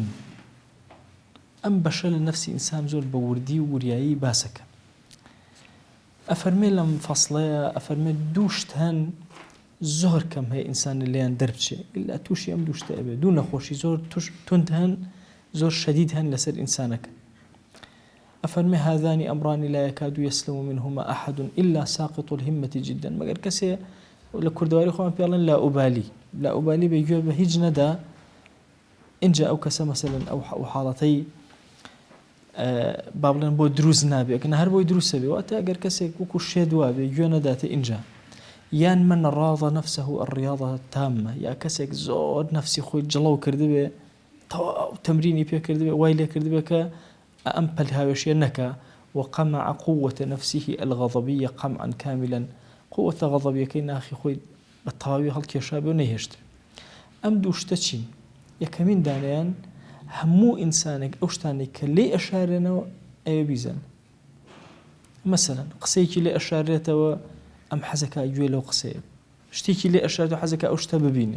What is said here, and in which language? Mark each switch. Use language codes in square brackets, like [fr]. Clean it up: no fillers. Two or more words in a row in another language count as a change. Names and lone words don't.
[ckb] ئەم بەشە لە نەفسی ئینسان زۆر بە وردی و وریایی باسەکە. ئەفەرمێ لەم فەسڵەیە ئەفەرمێ دوو شت هەن زۆر کەم هەیە ئینسان لێیان دەربچێ ئللا تووشی ئەم دوو شتە ئەبێ. دوو نەخۆشی زۆر تند هەن، زۆر شەدید هەن لەسەر ئینسانەکە. [ar] ئەفەرمێ هذان أمران لا يكاد يسلم منهما أحد إلا ساقط الهمة جدا. [ckb] مەگەر کەسێ لە کوردەواری خۆیان پێڵێن لا ئوبالی، لا ئوبالی بێگوێ بە هیچ نەدا. اینجا ئەو کەسە مەسەلەن ئەو حاڵەتەی با بڵێن بۆ دروست نابێ، ئەگەر هەر بۆی دروستە بێ، واتە ئەگەر کەسێک وەکو شێدوا بێ گوێ نەداتە اینجا. یان [ar] من ڕاضە نەفسەه الرياضة تامة، [ckb] یا کەسێک زۆر نەفسی خۆی جڵەو کردبێ، تەواو تەمرینی پێ کردبێ، وای لێ کردبێ کە ئەم پەلهاوێشیە نەکا. [ar] وقمع قوة نفسه الغضبية قمعا كاملا، [ckb] قوة غضبيەکەی ناخی خۆی بە تەواوی هەڵکێشا بێ و نەهێشت. ئەم دوو شتە چین؟ یەکەمین دانیان هەموو ئینسانێک ئەو شتانێک کە لێ ئەشارێنەوە ئەوێ بیزان. مەسەلەن قسەیەکی لێ ئەشارێتەوە ئەم حەزەکە گوێ لەو قسەیە، شتێکی لێ ئەشارێتەوە حەزەکە ئەو شتە ببینێ.